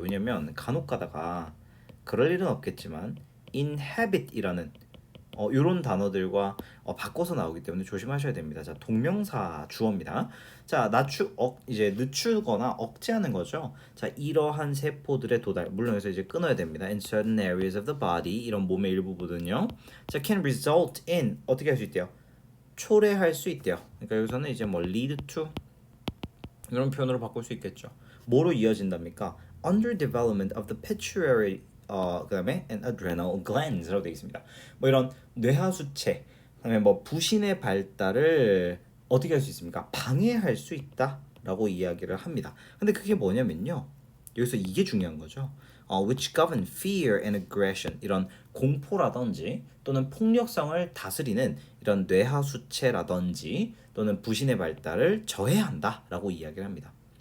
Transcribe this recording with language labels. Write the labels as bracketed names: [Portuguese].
[Korean] 왜냐면 간혹 가다가 그럴 일은 없겠지만 inhabit이라는 요런 단어들과 바꿔서 나오기 때문에 조심하셔야 됩니다. 자, 동명사 주어입니다. 자, 이제 늦추거나 억제하는 거죠. 자, 이러한 세포들의 도달, 물론 여기서 이제 끊어야 됩니다. [English] In certain areas of the body, [Korean] 이런 몸의 일부분은요. 자, [English] can result in, [Korean] 어떻게 할 수 있대요? 초래할 수 있대요. 그러니까 여기서는 이제 뭐 lead to 이런 표현으로 바꿀 수 있겠죠. 뭐로 이어진답니까? [English] Underdevelopment of the pituitary, [Korean] 그다음에 [English] and adrenal glands라고 되어 있습니다. [Korean] 뭐 이런 뇌하수체, 그다음에 뭐 부신의 발달을 어떻게 할 수 있습니까? 방해할 수 있다라고 이야기를 합니다. 근데 그게 뭐냐면요, 여기서 이게 중요한 거죠. [English] Which govern fear and aggression, [Korean] 이런 공포라든지 또는 폭력성을 다스리는 이런 뇌하수체라든지 또는 부신의 발달을 저해한다라고 이야기를 합니다.